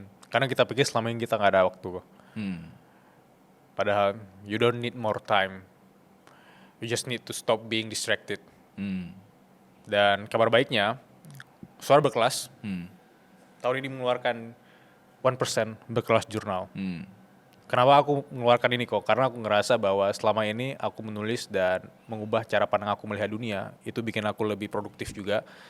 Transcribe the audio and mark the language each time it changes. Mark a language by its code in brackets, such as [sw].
[id] Karena kita pikir selama ini kita nggak ada waktu. Padahal [en] you don't need more time. You just need to stop being distracted. [id] Dan kabar baiknya, Suara Berkelas tahun ini mengeluarkan 1% Berkelas Jurnal. Kenapa aku mengeluarkan ini kok? Karena aku ngerasa bahwa selama ini aku menulis dan mengubah cara pandang aku melihat dunia, itu bikin aku lebih produktif juga.